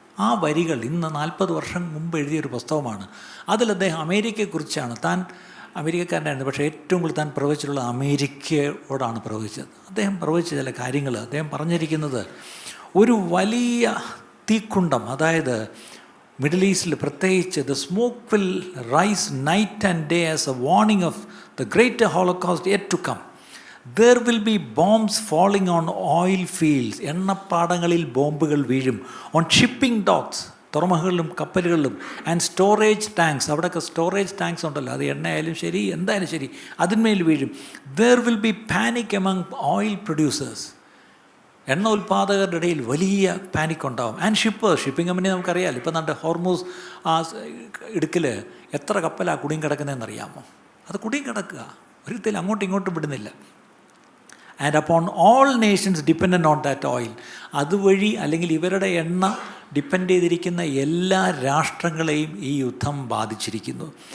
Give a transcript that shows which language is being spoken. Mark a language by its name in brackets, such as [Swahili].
[Malayalam] ആ വരികൾ ഇന്ന് 40 വർഷം മുമ്പ് എഴുതിയൊരു പുസ്തകമാണ്. അതിൽ അദ്ദേഹം അമേരിക്കയെക്കുറിച്ചാണ്, താൻ അമേരിക്കക്കാരനായിരുന്നു, പക്ഷേ ഏറ്റവും കൂടുതൽ താൻ പ്രവചിച്ചിട്ടുള്ള അമേരിക്കയോടാണ് പ്രവചിച്ചത്. അദ്ദേഹം പ്രവചിച്ച ചില കാര്യങ്ങൾ അദ്ദേഹം പറഞ്ഞിരിക്കുന്നത്, ഒരു വലിയ തീക്കുണ്ടം, അതായത് മിഡിൽ ഈസ്റ്റിൽ പ്രത്യേകിച്ച് [English] The smoke will rise night and day as a warning of the great holocaust yet to come. There will be bombs falling on oil fields. [Malayalam] എണ്ണപ്പാടങ്ങളിൽ ബോംബുകൾ വീഴും. [English] On shipping docks, [Malayalam] തുറമുഖങ്ങളിലും കപ്പലുകളിലും. [English] and storage tanks, [Malayalam] അവിടെയൊക്കെ storage tanks ഉണ്ടല്ലോ, അത് എണ്ണയായാലും ശരി എന്തായാലും ശരി, അതിന്മേൽ വീഴും. [English] There will be panic among oil producers. [Malayalam] എണ്ണ ഉൽപ്പാദകരുടെ ഇടയിൽ വലിയ പാനിക് ഉണ്ടാവും. [English] and shipping company [Malayalam] നമുക്കറിയാമല്ലോ, ഇപ്പം നമ്മുടെ ഹോർമൂസ് ആ ഇടുക്കിൽ എത്ര കപ്പലാണ് കുടുങ്ങി കിടക്കുന്നതെന്ന് അറിയാമോ? അത് കുടുങ്ങി കിടക്കുക, ഒരിക്കലും അങ്ങോട്ടും ഇങ്ങോട്ടും വിടുന്നില്ല. [English] and upon all nations dependent on that oil, [Malayalam] അതുവഴി അല്ലെങ്കിൽ ഇവരുടെ എണ്ണ ഡിപ്പെൻഡ് ചെയ്തിരിക്കുന്ന എല്ലാ രാഷ്ട്രങ്ങളെയും ഈ യുദ്ധം ബാധിച്ചിരിക്കുന്നു.